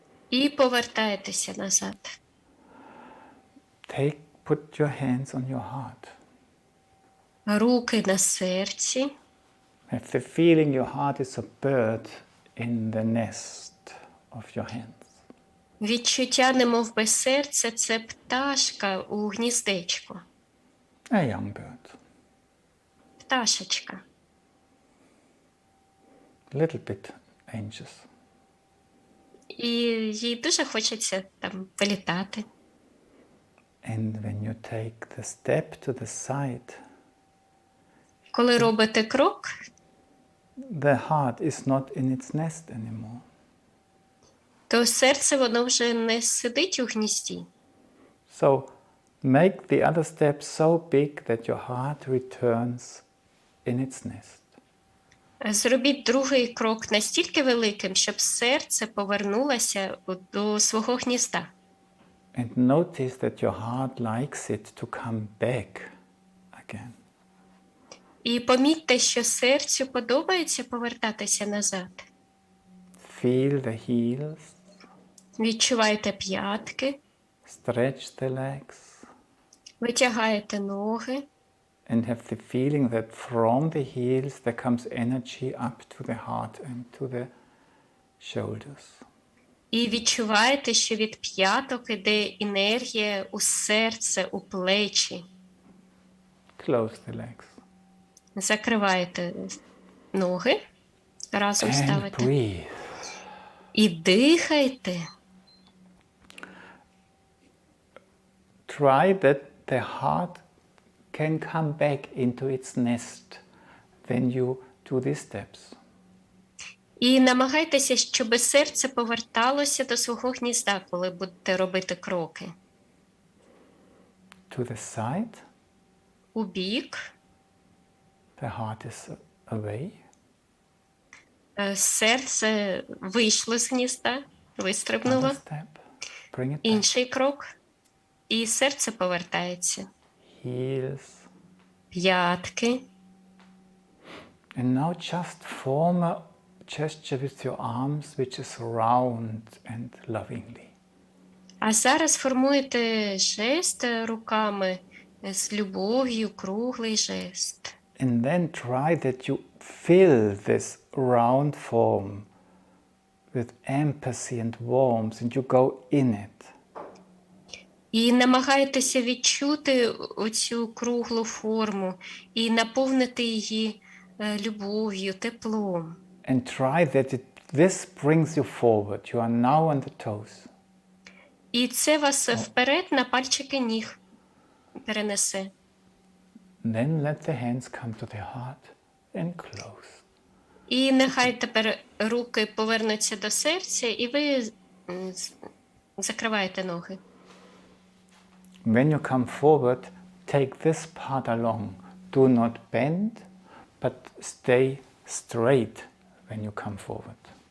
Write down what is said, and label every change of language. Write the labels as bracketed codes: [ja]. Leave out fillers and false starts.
[uk] І повертаєтеся назад. [en] Put your hands on your heart. [uk] Руки на серці. [en] Have the feeling your heart is a bird in the nest of your hands. [uk] Відчуття, немов би серце, це пташка у гніздечку. [en] A young bird. [uk] Пташечка. [en] A little bit anxious. [uk] І їй дуже хочеться там політати. [en] And when you take the step to the side, [uk] Коли робите крок, [en] the heart is not in its nest anymore. [uk] то серце воно вже не сидить у гнізді. [en] So make the other step so big that your heart returns in its nest. [uk] Зробіть другий крок настільки великим, щоб серце повернулося до свого гнізда. [en] And notice that your heart likes it to come back again. [uk] І помітьте, що серцю подобається повертатися назад. [en] Feel the heels, [uk] Відчувайте п'ятки, [en] stretch the legs, [uk] витягаєте ноги. [en] and have the feeling that from the heels there comes energy up to the heart and to the shoulders. [uk] І відчуваєте, що від п'яток іде енергія у серце, у плечі. [en] Close the legs. [uk] Закриваєте ноги, разом [en] And [uk] ставите. [en] breathe. [uk] І дихайте. [en] Try that the heart can come back into its nest when you do these steps. [uk] І намагайтеся, щоб серце поверталося до свого гнізда, коли будете робити кроки. [en] To the side, [uk] У бік. [en] the heart is away. [uk] Серце вийшло з гнізда, вистрибнуло. [en] Other step, bring it back. [uk] Інший крок. І серце повертається. [en] Heels. [uk] П'ятки. [en] And now just form a gesture with your arms which is round and lovingly. [uk] А зараз формуєте жест руками з любов'ю, круглий жест. [en] And then try that you fill this round form with empathy and warmth and you go in it. [uk] І намагайтеся відчути оцю круглу форму і наповнити її любов'ю, теплом. [en] And try that this brings you forward. You are now on the toes. [uk] І це вас вперед на пальчики ніг перенесе. [en] Then let the hands come to the heart and close. [uk] І нехай тепер руки повернуться до серця, і ви закриваєте ноги. [en] When you come forward, take this part along. Do not bend, but stay straight when you come forward.